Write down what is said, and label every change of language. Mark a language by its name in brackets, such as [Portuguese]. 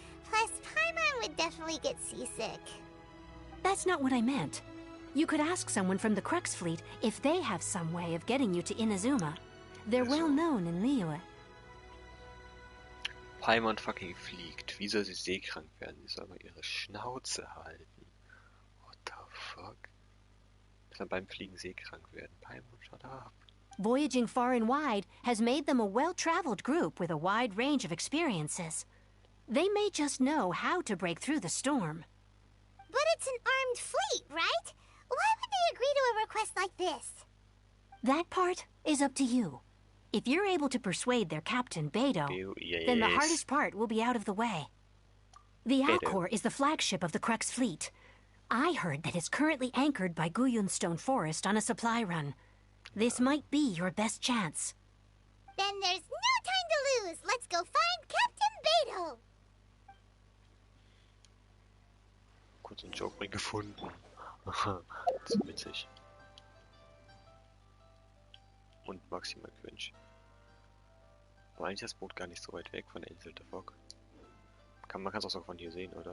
[English] Plus, Paimon would definitely get seasick. That's not what I meant. You could ask someone from the Crux Fleet if they have some way of getting you to Inazuma. They're well known in Liyue. [German] Paimon fucking fliegt. Wie soll sie seekrank werden? Sie soll mal ihre Schnauze halten. [English] What the fuck? [German] Dass beim Fliegen seekrank werden. [English] Paimon, shut up. Voyaging far and wide has made them a well-traveled group with a wide range of experiences. They may just know how to break through the storm. But it's an armed fleet, right? Why would they agree to a request like this? That part is up to you. If you're able to persuade their captain, Beidou, then the hardest part will be out of the way. The Alcor is the flagship of the Crux Fleet. I heard that it's currently anchored by Guyunstone Forest on a supply run. This might be your best chance. Then there's no time to lose. Let's go find Captain Beidou. [German] Kurz einen Joke gefunden. Das ist witzig. Und maximal cringe. Aber eigentlich ist das Boot gar nicht so weit weg von der Insel der Fog. Man kann es auch so von hier sehen, oder?